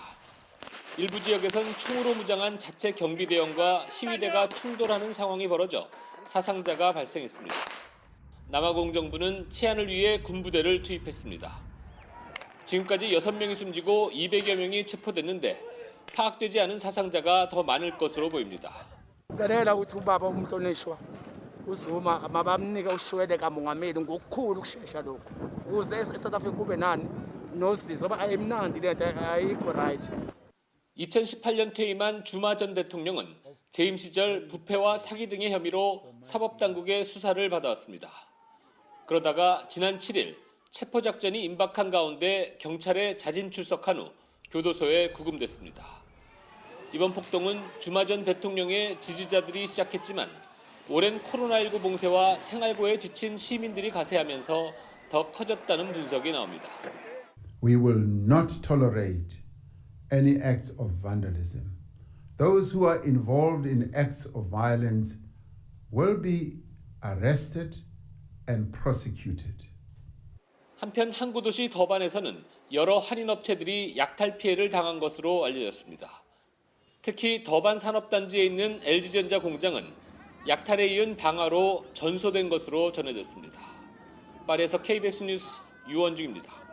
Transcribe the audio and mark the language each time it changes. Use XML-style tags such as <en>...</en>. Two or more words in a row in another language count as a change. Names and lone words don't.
<ko>일부 지역에선 총으로 무장한 자체 경비대원과 시위대가 충돌하는 상황이 벌어져 사상자가 발생했습니다. 남아공정부는 치안을 위해 군부대를 투입했습니다. 지금까지 6명이 숨지고 200여 명이 체포됐는데 파악되지 않은 사상자가 더 많을 것으로 보입니다.</ko> <zu>uzuma mabamnika ushweleka mongameli ngokukhulu ukushesha lokhu ukuze eSouth Africa kube nani nosizo ngoba ayimnandi lento ayikho right.</zu> <ko>2018년 퇴임한 주마 전 대통령은 재임 시절 부패와 사기 등의 혐의로 사법당국의 수사를 받아왔습니다. 그러다가 지난 7일 체포작전이 임박한 가운데 경찰에 자진 출석한 후 교도소에 구금됐습니다. 이번 폭동은 주마 전 대통령의 지지자들이 시작했지만 오랜 코로나19 봉쇄와 생활고에 지친 시민들이 가세하면서 더 커졌다는 분석이 나옵니다.</ko> <en>We will not tolerate any acts of vandalism. Those who are involved in acts of violence will be arrested and prosecuted.</en> <ko>한편 항구 도시 더반에서는 여러 한인업체들이 약탈 피해를 당한 것으로 알려졌습니다. 특히 더반 산업단지에 있는 LG전자 공장은 약탈에 이은 방화로 전소된 것으로 전해졌습니다. 파리에서 KBS 뉴스 유원중입니다.</ko>